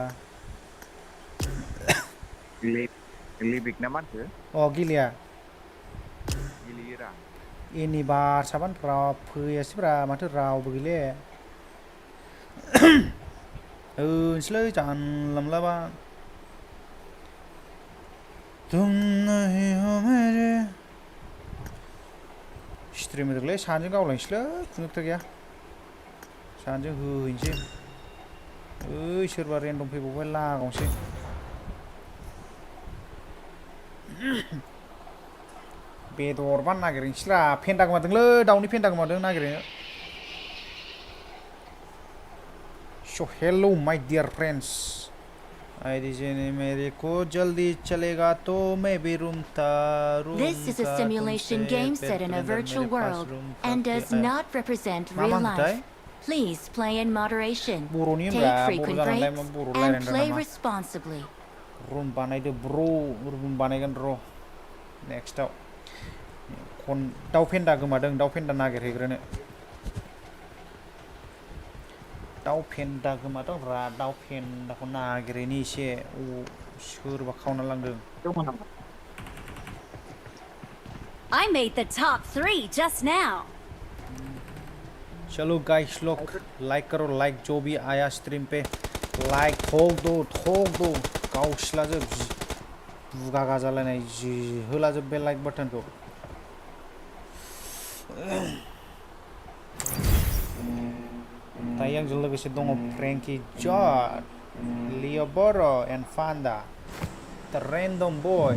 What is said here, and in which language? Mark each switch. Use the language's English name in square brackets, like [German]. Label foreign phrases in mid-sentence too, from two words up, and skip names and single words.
[Bodo] लिबिक ना मानसो गेलेया गेलेयोरा एनि बारसाबानो फैयासैब्रा माथो रावबो गैले होनोसैलै जानला मोनलाबा [Hindi] तुम नहीं हो मेरे [Bodo] स्ट्रिम होदोंलै सानैजों गावलायनोसैलै खुनु खोथा गैया सानैजों होहैनोसै ओइ सोरबा रेन्डम फैबावबाय लागावनोसै बेदरबा नागिरहैनोसैरा फेन्दा गोमादोंलै दाउनि फेन्दा गोमादों नागिरहैनो सो [English] hello my dear friends [Hindi] मेरे को जल्दी चलेगा तो मैं भी रूम [English] This is a simulation game set in a virtual world and does not represent real life. Please play in moderation, take frequent breaks, and play responsibly. [Bodo] Room बानायदो ब्रो रूम बानायगोन र' नेक्स्टआव दाउ फेन्दा गोमादों दाउ फेन्दा नागिरहैग्रोनो दाउ फेन्दा गोमादों रा दाउ फेन्दाखौ नागिरहैनि एसे सोरबा खावना लांदों [English] I made the top 3 just now. [Hindi] चलो गाइस लोग लाइक करो लाइक जो भी आया स्ट्रीम पे लाइक ठोक दो [Bodo] गावस्लाजोब बुगा गाजालायनाय जि होलाजोब बे लाइक बाटनखौ दायो आंजों लोगोसे दङ फ्रेंकी जॉर्ज लियोबोरो एन्ड फान्दा द रेन्डम बय